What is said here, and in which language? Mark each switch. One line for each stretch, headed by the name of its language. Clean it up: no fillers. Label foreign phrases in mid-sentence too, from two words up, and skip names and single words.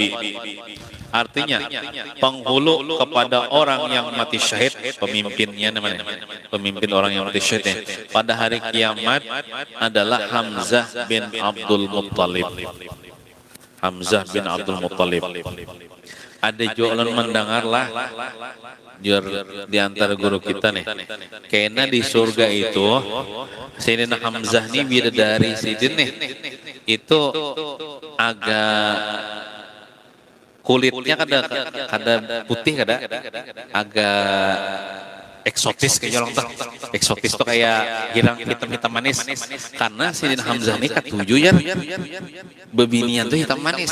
Indonesian: Artinya penghulu kepada orang yang mati syahid, pemimpinnya namanya, pemimpin orang yang mati syahid pada hari kiamat adalah Hamzah bin Abdul Muttalib. Hamzah bin Abdul Muttalib. Ada jualan mendengarlah di antara guru kita nih.
Banjar: Karena di surga itu Sayyidina Hamzah nih bidadari Sidin nih. Itu agak kulitnya kada putih agak eksotis kayak orang tuh. Eksotis tuh kayak hitam manis. Karena Sidin Hamzah ini ketujuh ya bebinian tuh hitam manis.